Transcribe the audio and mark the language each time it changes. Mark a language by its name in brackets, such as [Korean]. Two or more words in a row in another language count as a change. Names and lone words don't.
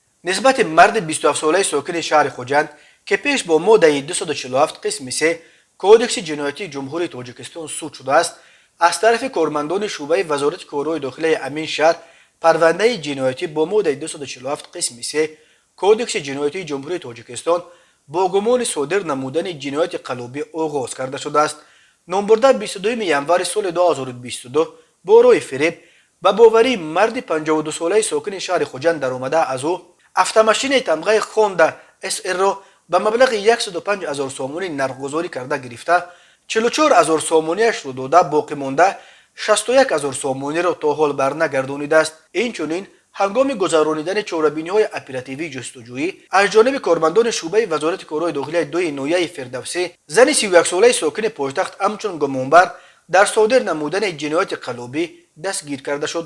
[Tajik] نسبت مرد 27 ساله ساکن شهر خوجند که پیش با ماده 247 قسم 3 کودکس جنایتی جمهوری تاجیکستان صادر شده است، از طرف کارمندان شعبه وزارت کارهای داخلی امین شهر پرونده جنایتی با ماده 247 قسم 3 کودکس جنایتی جمهوری تاجیکستان با گمان صادر نمودن جنایت قلابی آغاز کرده شده است. نامبرده 22 ینور سال 2022 با روی فریب به باوری مرد 52 ساله ساکن شهر خوجند در آمده از او автомашин тамғаи хонда SR-ро ба маблағи 105,000 сомонӣ нархгузорӣ карда гирифта 44,000 сомониашро дода боқӣ монда 61,000 сомониро то ҳол барнагардонидааст. инчунин ҳангоми гузаронидани чорабиниҳои оперативии ҷустуҷӯӣ аз ҷониби кормандони шӯъбаи вазорати корҳои дохилияи 2 ноҳияи Фирдавсӣ зани 31-солаи сокини пойтахт ҳамчун гумонбар дар содир намудани ҷинояти қалобӣ дастгир карда шуд.